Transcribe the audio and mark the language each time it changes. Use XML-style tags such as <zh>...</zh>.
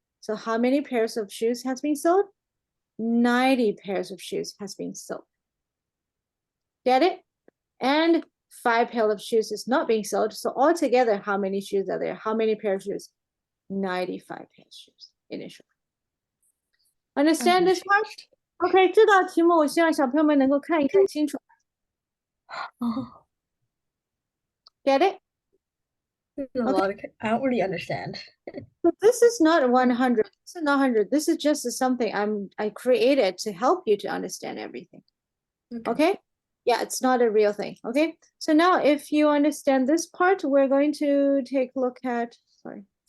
<en>So how many pairs of shoes has been sold? 90 pairs of shoes has been sold. Get it? And 5 pair of shoes is not being sold. So altogether, how many shoes are there? How many pair of shoes? 95 pair of shoes initially. Understand this part?</en> <zh>OK， 这道题目我希望小朋友们能够看一看清楚。</zh> <en>Get it? A lot of, I don't really understand. So this is not 100. This is not 100. This is just something I created to help you to understand everything. Okay? Yeah, it's not a real thing. Okay? So now if you understand this part, we're going to take a look at, sorry.</en>